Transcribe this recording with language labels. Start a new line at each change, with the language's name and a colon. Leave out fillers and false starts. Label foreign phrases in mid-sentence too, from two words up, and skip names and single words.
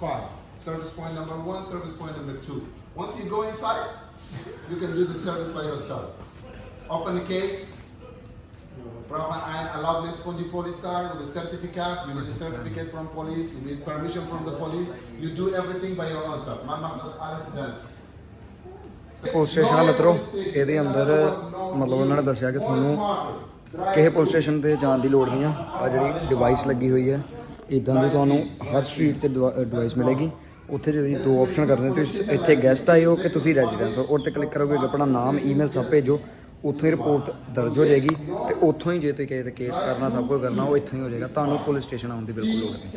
English: Service Point Number 1, Service Point Number 2. Once you go inside, you can do the service by yourself. Open the case.
German: Brauchen ein Erlaubnis von der Polizei
English: with a certificate. You need a certificate from police. You need permission from the police. You do everything by your own self.
German: Man macht das alles selbst.
English: police station
Punjabi: ਆ ਮਿੱਤਰੋ, ਇਹਦੇ ਅੰਦਰ ਮਤਲਬ ਉਹਨਾਂ ਨੇ ਦੱਸਿਆ ਕਿ ਤੁਹਾਨੂੰ ਕਿਸੇ
English: police station
Punjabi: ਤੇ ਜਾਣ ਦੀ ਲੋੜ ਨਹੀਂ ਆ ਜਿਹੜੀ ਡਿਵਾਈਸ ਲੱਗੀ ਹੋਈ ਹੈ ਇਦਾਂ ਦੀ ਤੁਹਾਨੂੰ ਹਰ ਸਟਰੀਟ ਤੇ ਡਿਵਾਈਸ ਮਿਲੇਗੀ। ਉੱਥੇ ਜਿਹੜੀ ਦੋ ਆਪਸ਼ਨ ਕਰਦੇ ਤੁਸੀਂ ਇੱਥੇ ਗੈਸਟ ਆਏ ਹੋ ਕਿ ਤੁਸੀਂ ਰੈਜ਼ੀਡੈਂਟ ਹੋ, ਉਹ ਤੇ ਕਲਿੱਕ ਕਰੋਗੇ ਆਪਣਾ ਨਾਮ ਈਮੇਲ ਸਭ ਭੇਜੋ, ਉੱਥੋਂ ਹੀ ਰਿਪੋਰਟ ਦਰਜ ਹੋ ਜਾਏਗੀ ਤੇ ਉੱਥੋਂ ਹੀ ਜੇ ਤੁਸੀਂ ਕਿਸੇ ਤੇ ਕੇਸ ਕਰਨਾ ਸਭ ਕੁਝ ਕਰਨਾ ਉਹ ਇੱਥੋਂ ਹੀ ਹੋ ਜਾਏਗਾ, ਤੁਹਾਨੂੰ
English: police station
Punjabi: ਆਉਣ ਦੀ ਬਿਲਕੁਲ ਲੋੜ ਨਹੀਂ।